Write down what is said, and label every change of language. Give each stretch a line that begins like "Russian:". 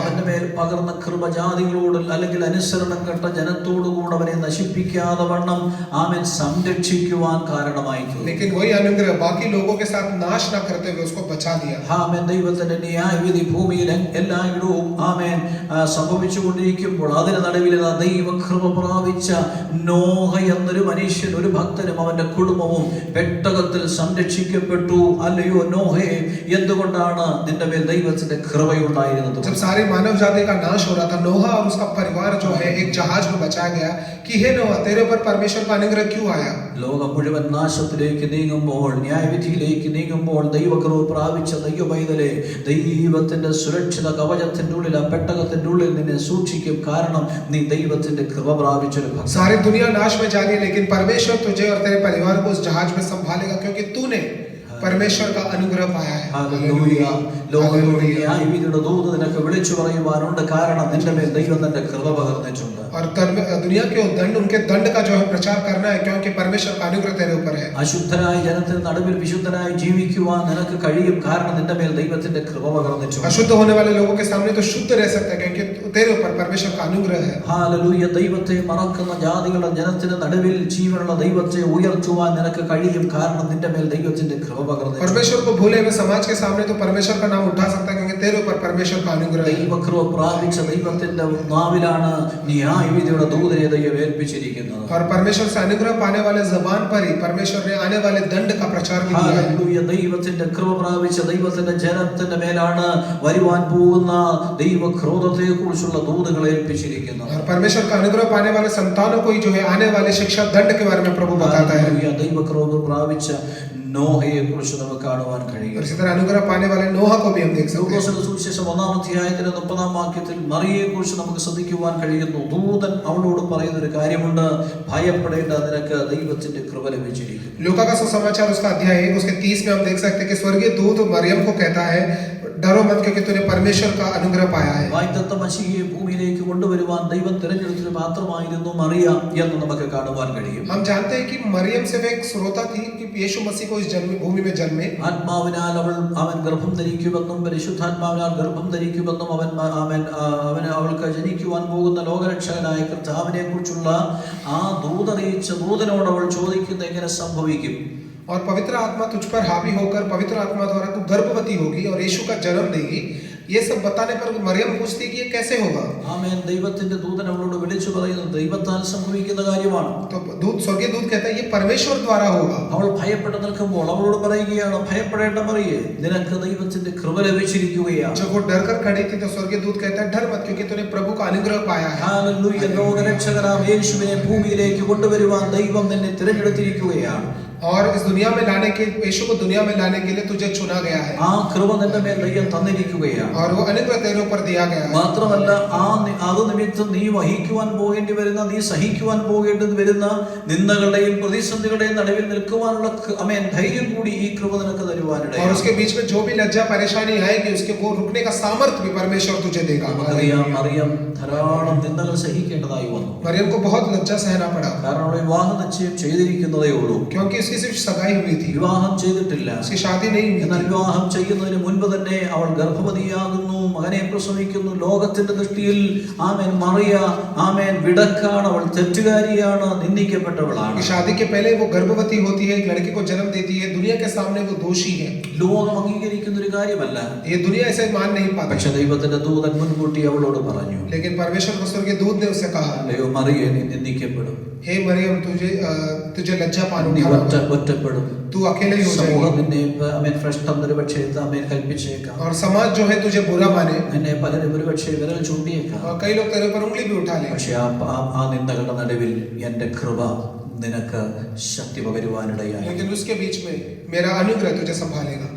Malayalam: അവന്റെ മേൽ പകർന്ന കൃപ ജാതികളോട് അല്ലെങ്കിൽ അനുസരണം കെട്ട ജനത്തോടുകൂടെ അവനെ നശിപ്പിക്കാതെ വണ്ണം അവൻ സംരക്ഷിക്കുവാൻ കാരണമായി.
Hindi: लेकिन वही अनुग्रह बाकी लोगों के साथ नाश ना करते हुए उसको बचा दिया.
Malayalam: ആമേൻ. ദൈവത്തിന്റെ ന്യായവിധി ഭൂമിയിൽ എല്ലായിടവും ആമേൻ സംഭവിച്ചുകൊണ്ടിരിക്കുമ്പോൾ അതിന് നടുവിൽ ദൈവകൃപ പ്രാപിച്ച നോഹ എന്നൊരു മനുഷ്യൻ, ഒരു ഭക്തനും അവന്റെ കുടുംബവും പെട്ടകത്തിൽ സംരക്ഷിക്കപ്പെട്ടു. അല്ലയോ നോഹേ, എന്തുകൊണ്ടാണ് നിന്റെ മേൽ ദൈവത്തിന്റെ കൃപയുണ്ടായിരുന്നത്?
Hindi: जब सारी मानव जाति का नाश हो रहा था, नोहा और उसका परिवार जो है एक जहाज में बचा गया कि हे नोहा तेरे ऊपर परमेश्वर का अनुग्रह क्यों आया?
Malayalam: ലോകം മുഴുവൻ നാശത്തിലേക്ക് നീങ്ങുമ്പോൾ, ന്യായവിധിയിലേക്ക് നീങ്ങുമ്പോൾ, ദൈവകൃപ പ്രാപിച്ച ദൈവപൈതലെ, ദൈവത്തിന്റെ സുരക്ഷിത കവചത്തിന്റെ ഉള്ളിൽ, ആ പെട്ടകത്തിന്റെ ഉള്ളിൽ നിന്നെ സൂക്ഷിക്കും. കാരണം നീ ദൈവത്തിന്റെ കൃപ പ്രാപിച്ചൊരു ഭക്തൻ.
Hindi: सारी दुनिया नाश में जा रही है, लेकिन परमेश्वर तुझे और तेरे परिवार को उस जहाज में संभालेगा, क्योंकि तूने परमेश्वर का अनुग्रह पाया है।
Malayalam: ഹല്ലേലൂയ. ലോകത്തോട് ന്യായവിധിയുടെ ദൂത് നിനക്ക് വിളിച്ചു പറയുവാനുണ്ട്. കാരണം നിന്റെ മേൽ ദൈവം തന്റെ കൃപ പകർന്നിട്ടുണ്ട്.
Hindi: और दुनिया के दंड, उनके दंड का जो है प्रचार करना है, क्योंकि परमेश्वर का अनुग्रह तेरे ऊपर है।
Malayalam: അശുദ്ധരായ ജനത്തിന് നടുവിൽ വിശുദ്ധനായി ജീവിക്കുവാൻ നിനക്ക് കഴിയും. കാരണം നിന്റെ മേൽ ദൈവത്തിന്റെ കൃപ പകർന്നിട്ടുണ്ട്.
Hindi: अशुद्ध होने वाले लोगों के सामने तो शुद्ध रह सकता है, क्योंकि तेरे ऊपर परमेश्वर का अनुग्रह है।
Malayalam: ഹല്ലേലൂയ. ദൈവത്തെ മറക്കുന്ന ജാതികളുടെ ജനത്തിന് നടുവിൽ ജീവനുള്ള ദൈവത്തെ ഉയർത്തുവാൻ നിനക്ക് കഴിയും. കാരണം നിന്റെ മേൽ ദൈവത്തിന്റെ കൃപ പകർന്നിട്ടുണ്ട്.
Hindi: परमेश्वर को भूले हुए समाज के सामने तो परमेश्वर का नाम उठा सकता है, क्योंकि तेरे ऊपर परमेश्वर का अनुग्रह है।
Malayalam: ദൈവകൃപ പ്രാപിച്ച ദൈവത്തിന്റെ നാവിലാണ് ന്യായവിധിയുടെ ദൂതനെ ദൈവം ഏൽപ്പിച്ചിരിക്കുന്നത്.
Hindi: और परमेश्वर से अनुग्रह पाने वाले जबान पर ही परमेश्वर ने आने वाले दंड का प्रचार भी किया है।
Malayalam: ഹല്ലേലൂയ. ദൈവത്തിന്റെ കൃപ പ്രാപിച്ച ദൈവത്തിന്റെ ജനത്തിന്റെ മേലാണ് വരുവാൻ പോകുന്ന ദൈവക്രോധത്തെ കുറിച്ചുള്ള ദൂതുകൾ ഏൽപ്പിച്ചിരിക്കുന്നത്.
Hindi: और परमेश्वर का अनुग्रह पाने वाले संतानों को ही जो है आने वाले शिक्षा दंड के बारे में प्रभु बताता है।
Malayalam: ഹല്ലേലൂയ. ദൈവക്രോധം പ്രാപിച്ച നോഹയെ കുറിച്ച് നമുക്ക് കാണുവാൻ കഴിയും.
Hindi: और इसी तरह अनुग्रह पाने वाले नोहा को भी हम देख सकते हैं।
Malayalam: ലൂക്കോസിന്റെ സുവിശേഷം 1-ാം അധ്യായത്തിന്റെ 30-ാം വാക്യത്തിൽ മറിയയെ കുറിച്ച് നമുക്ക് ശ്രദ്ധിക്കുവാൻ കഴിയുന്നു. ദൂതൻ അവളോട് പറയുന്ന ഒരു കാര്യമുണ്ട്, ഭയപ്പെടേണ്ട, നിനക്ക് ദൈവത്തിന്റെ കൃപ ലഭിച്ചിരിക്കുന്നു.
Hindi: लूका का सुसमाचार उसका अध्याय 1 उसके 30 में हम देख सकते हैं कि स्वर्गीय दूत मरियम को कहता है, डरो मत, क्योंकि तूने परमेश्वर का अनुग्रह पाया है।
Malayalam: വാഗ്ദത്ത മശീഹയെ ഭൂമിയിലേക്ക് കൊണ്ടുവരുവാൻ ദൈവം തിരഞ്ഞെടുത്തത് മാത്രമായിരുന്നു മറിയ എന്ന് നമുക്ക് കാണുവാൻ കഴിയും.
Hindi: हम जानते हैं कि मरियम सिर्फ एक श्रोता थी कि यीशु मसीह को इस भूमि में जन्मे।
Malayalam: ആത്മാവിനാൽ അവൻ ഗർഭം ധരിക്കുമെന്നും പരിശുദ്ധാത്മാവിനാൽ ഗർഭം ധരിക്കുമെന്നും അവൾക്ക് ജനിക്കുവാൻ പോകുന്ന ലോകരക്ഷകനായ കർത്താവിനെ കുറിച്ചുള്ള ആ ദൂതറിയിച്ച ദൂതനോട് അവൾ ചോദിക്കുന്നത് എങ്ങനെ സംഭവിക്കും?
Hindi: और पवित्र आत्मा तुझ पर हावी होकर पवित्र आत्मा द्वारा तू गर्भवती होगी और यीशु का जन्म देगी। ये सब बताने पर मरियम पूछती कि ये कैसे होगा?
Malayalam: ആമേൻ. ദൈവത്തിന്റെ ദൂതൻ അവളോട് വിളിച്ചു പറയുന്നത് ദൈവത്താൽ സംഭവിക്കുന്ന കാര്യമാണ്.
Hindi: तो दूत, स्वर्गीय दूत कहता है ये परमेश्वर द्वारा होगा।
Malayalam: അവൾ ഭയപ്പെട്ട് നിൽക്കുമ്പോൾ അവളോട് പറയുകയാണ്, ഭയപ്പെടേണ്ട മറിയേ, നിനക്ക് ദൈവത്തിന്റെ കൃപ ലഭിച്ചിരിക്കുകയാണ്.
Hindi: जब वो डर कर खड़ी थी तो स्वर्गीय दूत कहता है डर मत, क्योंकि तूने प्रभु का अनुग्रह पाया है।
Malayalam: ഹല്ലേലൂയ. ലോകരക്ഷകനാം യേശുവിനെ ഭൂമിയിലേക്ക് കൊണ്ടുവരുവാൻ ദൈവം നിന്നെ തിരഞ്ഞെടുത്തിരിക്കുകയാണ്.
Hindi: और इस दुनिया में लाने के, यीशु को दुनिया में लाने के लिए तुझे चुना गया है।
Malayalam: ആ കൃപ നിന്റെ മേൽ ദൈവം തന്നിരിക്കുകയാണ്.
Hindi: और वो अनुग्रह तेरे ऊपर दिया गया है।
Malayalam: മാത്രമല്ല അത് നിമിത്തം നീ വഹിക്കുവാൻ പോകേണ്ടി വരുന്ന, നീ സഹിക്കുവാൻ പോകേണ്ടി വരുന്ന നിന്ദകളുടെയും പ്രതിസന്ധികളുടെയും നടുവിൽ നിൽക്കുവാനുള്ള ധൈര്യം കൂടി ഈ കൃപ നിനക്ക് തരുവാനിടയാണ്.
Hindi: और उसके बीच में जो भी लज्जा परेशानी आएगी उसके वो रुकने का सामर्थ्य भी परमेश्वर तुझे देगा।
Malayalam: മറിയം ധാരാളം നിന്ദകൾ സഹിക്കേണ്ടതായി വന്നു.
Hindi: मरियम को बहुत लज्जा सहना पड़ा,
Malayalam: കാരണം അവൾ വിവാഹ നിശ്ചയം ചെയ്തിരിക്കുന്നതേ ഉള്ളൂ.
Hindi: क्योंकि उसकी सिर्फ सगाई हुई थी,
Malayalam: വിവാഹം ചെയ്തിട്ടില്ല.
Hindi: उसकी शादी नहीं हुई
Malayalam: എന്നാൽ
Hindi: थी।
Malayalam: വിവാഹം ചെയ്യുന്നതിന് മുൻപ് തന്നെ അവൾ ഗർഭവതിയാകുന്നു, മകനെ പ്രസവിക്കുന്നു. ലോകത്തിന്റെ ദൃഷ്ടിയിൽ മറിയ വിടക്കാണ്, അവൾ തെറ്റുകാരിയാണ്, നിന്ദിക്കപ്പെട്ടവളാണ്.
Hindi: शादी के पहले वो गर्भवती होती है, एक लड़के को जन्म देती है, दुनिया के सामने वो दोषी है।
Malayalam: ലോകം അംഗീകരിക്കുന്ന ഒരു കാര്യമല്ല.
Hindi: ये दुनिया ऐसे मान नहीं पाती।
Malayalam: പക്ഷെ ദൈവത്തിന്റെ ദൂതൻ മുൻകൂട്ടി അവളോട് പറഞ്ഞു,
Hindi: लेकिन परमेश्वर का स्वर्गीय दूत ने उससे कहा,
Malayalam: അല്ലയോ മറിയ, നീ നിന്ദിക്കപ്പെടും,
Hindi: हे मरियम, तुझे लज्जा पान
Malayalam: നീ
Hindi: उठाना,
Malayalam: ഒറ്റപ്പെടും.
Hindi: तू अकेले ही हो
Malayalam: സമൂഹം
Hindi: जाएगी।
Malayalam: നിന്നെ ഭ്രഷ്ടം ഒരുപക്ഷെ കൽപ്പിച്ചേക്കാം.
Hindi: और समाज जो है तुझे बुरा माने,
Malayalam: നിന്നെ പലരും ഒരുപക്ഷെ വിരൽ ചൂണ്ടിയേക്കാം.
Hindi: और कई लोग तेरे ऊपर उंगली भी उठा ले।
Malayalam: പക്ഷെ ആ നിന്ദകളുടെ നടുവിൽ എന്റെ കൃപ നിനക്ക് ശക്തി പകരുവാനിടയായി.
Hindi: लेकिन उसके बीच में मेरा अनुग्रह तुझे संभालेगा।